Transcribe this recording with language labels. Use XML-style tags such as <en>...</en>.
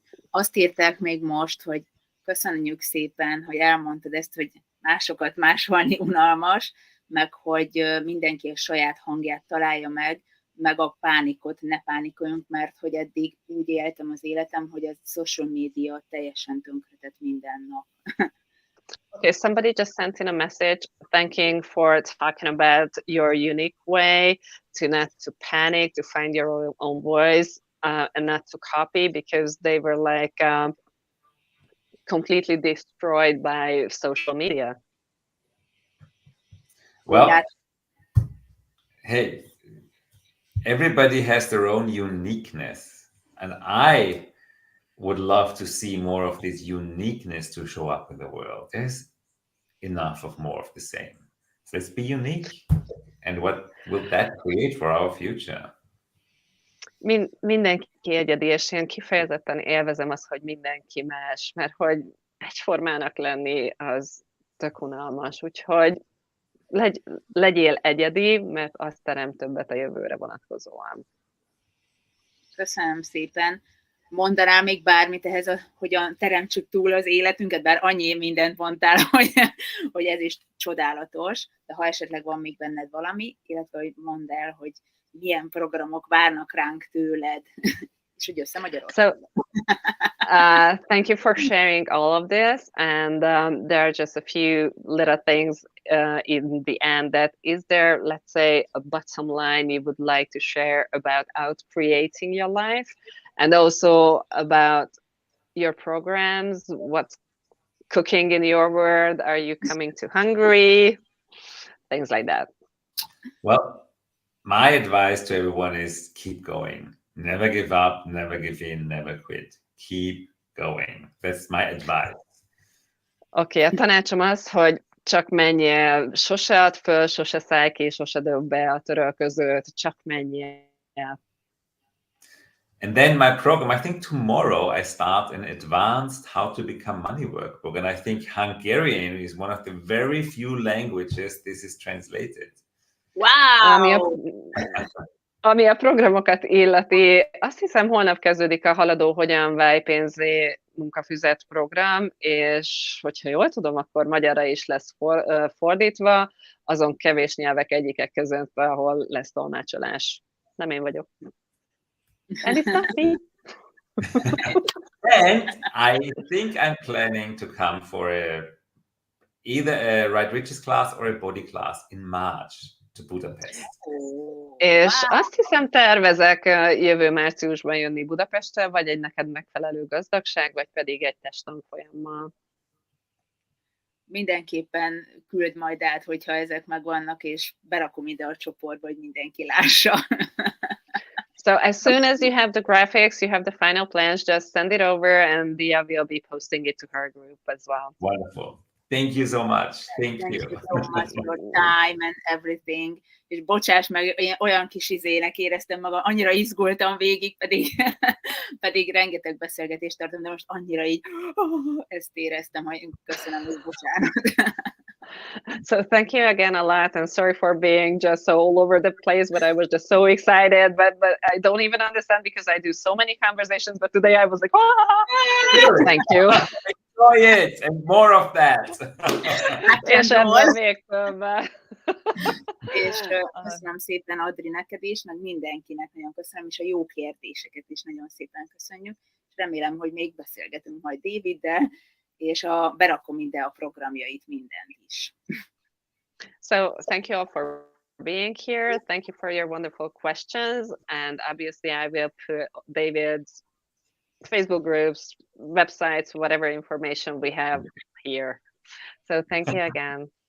<hu>Azt írták még most, hogy köszönjük szépen, hogy elmondtad ezt, hogy másokat másolni unalmas, meg hogy mindenki a saját hangját találja meg a pánikot, ne pánikoljunk, mert hogy eddig úgy éltem az életem, hogy a social media teljesen tönkretett minden nap.</hu> <en>Okay, somebody just sent in a message thanking for talking about your unique way, to not to panic, to find your own voice, and not to copy, because they were like completely destroyed by social media. Well, hey, everybody has their own uniqueness, and I would love to see more of this uniqueness to show up in the world. There's enough of more of the same. So let's be unique. And what will that create for our future?</en> <hu>Mindenki egyedi, és én kifejezetten élvezem azt, hogy mindenki más, mert hogy egyformának lenni az tök unalmas, úgyhogy legyél egyedi, mert az terem többet a jövőre vonatkozóan. Köszönöm szépen. Mondanál még bármit ehhez, hogyan teremtsük túl az életünket, bár annyi mindent mondtál, hogy ez is csodálatos, de ha esetleg van még benned valami, illetve hogy mondd el, hogy milyen programok várnak ránk tőled, és hogy összemagyarod.</hu> <en>So, thank you for sharing all of this, and there are just a few little things in the end. That is there, let's say, a bottom line you would like to share about creating your life, and also about your programs? What's cooking in your world? Are you coming to Hungary? Things like that. Well, my advice to everyone is keep going. Never give up, never give in, never quit. Keep going. That's my advice.</en> <hu>Okay, a tanácsom az, hogy csak menjél, sose add föl, sose szállj ki, sose döbb be a törölközőt, csak menjél.</hu> <en>And then my program, I think tomorrow I start an advanced how to become money workbook. And I think Hungarian is one of the very few languages this is translated. Wow!</en> <hu>Ami a programokat illeti, azt hiszem holnap kezdődik a Haladó hogyan válj pénzé munkafüzet program, és hogyha jól tudom, akkor magyarra is lesz fordítva, azon kevés nyelvek egyikek között, ahol lesz tolmácsolás. Nem én vagyok.</hu> <en>And it's not me. And I think I'm planning to come for either a Right Riches class or a body class in March to Budapest.</en> <hu>És azt hiszem, tervezek jövő márciusban jönni Budapestre, vagy egy neked megfelelő gazdagság, vagy pedig egy testtanfolyammal. Mindenképpen küld majd át, hogyha ezek megvannak, és berakom ide a csoportba, hogy mindenki lássa.</hu> <en>So as soon as you have the graphics, you have the final plans, just send it over and Dia will be posting it to her group as well. Wonderful. Thank you so much. Thank you so much for your time and everything.</en> <hu>És bocsáss meg, én olyan kis izének éreztem magam, annyira izgultam végig, pedig rengeteg beszélgetést tartom, de most annyira így ezt éreztem, hogy köszönöm, hogy bocsánat.</hu> <en>So thank you again a lot, and sorry for being just so all over the place, but I was just so excited, but I don't even understand because I do so many conversations, but today I was like, thank you. Enjoy it, and more of that.</en> <hu>És ebben még többet. És köszönöm szépen, Adri, neked is, meg mindenkinek nagyon köszönöm, és a jó kérdéseket is nagyon szépen köszönjük. És remélem, hogy még beszélgetünk majd Daviddel, és berakom ide a programjait, mindent is.</hu> <en>So thank you all for being here. Thank you for your wonderful questions. And obviously I will put David's Facebook groups, websites, whatever information we have here. So thank you again.</en>